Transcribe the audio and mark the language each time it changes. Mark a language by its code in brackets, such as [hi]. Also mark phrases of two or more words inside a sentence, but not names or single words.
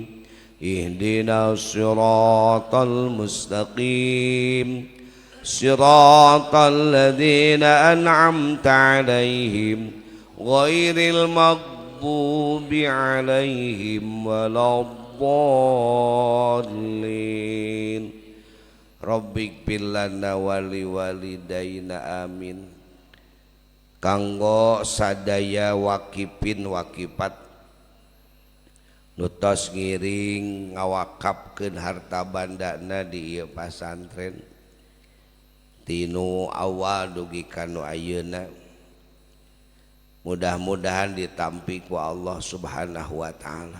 [ar] اهدنا الصراط المستقيم. صراط الذين أنعمت عليهم غير المغضوب عليهم ولا الضالين. رب اغفر لنا ولوالدينا آمين. [su] Kanggo sadaya wakipin wakipat nutos ngiring ngawakapkeun harta bandana di ieu pasantren tinu awal dugi kanu ayeuna, mudah-mudahan ditampi ku Allah [ar] سبحانه وتعالى.